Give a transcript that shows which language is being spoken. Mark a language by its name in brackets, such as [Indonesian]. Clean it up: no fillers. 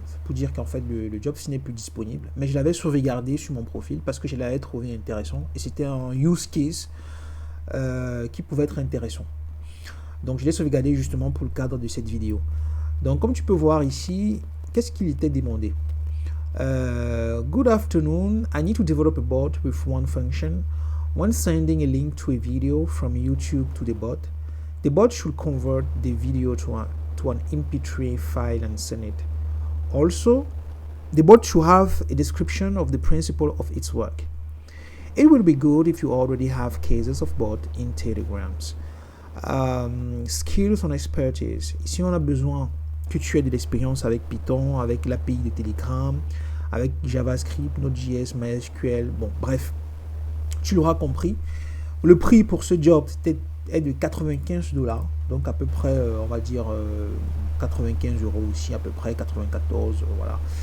[French] C'est pour dire qu'en fait le job n'est plus disponible. Mais je l'avais sauvegardé sur mon profil parce que je l'avais trouvé intéressant et c'était un use case qui pouvait être intéressant. Donc je l'ai sauvegardé justement pour le cadre de cette vidéo. Donc comme tu peux voir ici, qu'est-ce qu'il était demandé? [English] Good afternoon, I need to develop a bot with one function. When sending a link to a video from YouTube to the bot should convert the video to an MP3 file and send it. Also, the bot should have a description of the principle of its work. It will be good if you already have cases of bot in Telegrams. Skills on expertise. [French] Ici, on a besoin que tu aies de l'expérience avec Python, avec l'API de Telegram, avec JavaScript, Node.js, MySQL. Bon, bref, tu l'auras compris. Le prix pour ce job est de 95 $, donc à peu près, on va dire 95 € aussi, à peu près 94, voilà.